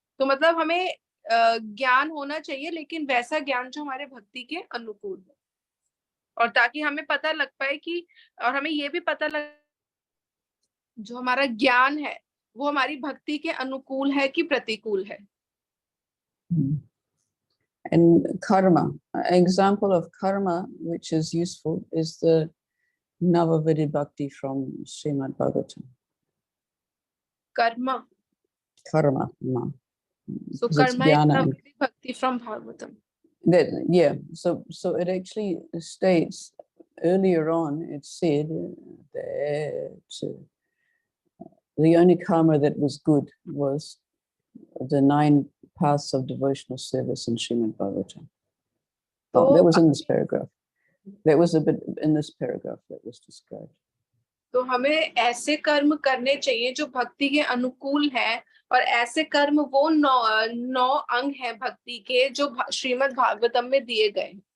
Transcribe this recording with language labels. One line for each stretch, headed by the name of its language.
Hindi: तो मतलब हमें ज्ञान होना चाहिए लेकिन वैसा ज्ञान जो हमारे भक्ति के अनुकूल हो, और ताकि हमें पता लग पाए कि और हमें ये भी पता लग जो हमारा ज्ञान है वो हमारी भक्ति के अनुकूल है कि प्रतिकूल है.
English: And karma, an example of karma which is useful is the Navavidhi Bhakti from Srimad Bhagavatam. Karma. Karma. So Because it's karma is jnana and Navavidhi Bhakti from Bhagavatam. that, yeah. So it actually states earlier on, it said that the only karma that was good was the 9 paths of devotional service in Srimad Bhagavatam. Oh, that was in this paragraph. That was a bit in this paragraph that was described.
Hindi: तो हमें ऐसे कर्म करने चाहिए जो भक्ति के अनुकूल हैं, और ऐसे कर्म वो 9 अंग हैं भक्ति के जो श्रीमद् भागवतम में दिए गए.